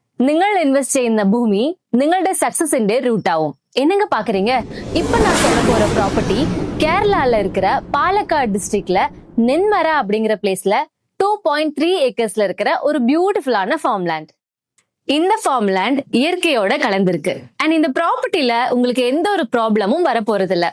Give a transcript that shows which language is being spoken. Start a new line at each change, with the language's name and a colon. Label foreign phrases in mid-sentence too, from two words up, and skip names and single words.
Malayalam: നിങ്ങൾ ഇൻവെസ്റ്റ് ചെയ്യുന്ന ഭൂമി നിങ്ങളുടെ
English: success root
Malayalam: ആവും.
Tamil: என்னங்க பாக்குறீங்க? இப்ப நான் சொல்ல போற ப்ராப்பர்ட்டி கேரளால இருக்கிற பாலக்காடு டிஸ்ட்ரிக்ட்ல நென்மரா அப்படிங்கிற பிளேஸ்ல 2.3 ஏக்கர்ஸ்ல இருக்கிற ஒரு
English: beautiful farm land.
Tamil: இந்த
English: farm land
Tamil: இயற்கையோட கலந்திருக்கு. அண்ட் இந்த ப்ராப்பர்ட்டில உங்களுக்கு எந்த ஒரு ப்ராப்ளமும் வரப்போறது இல்ல.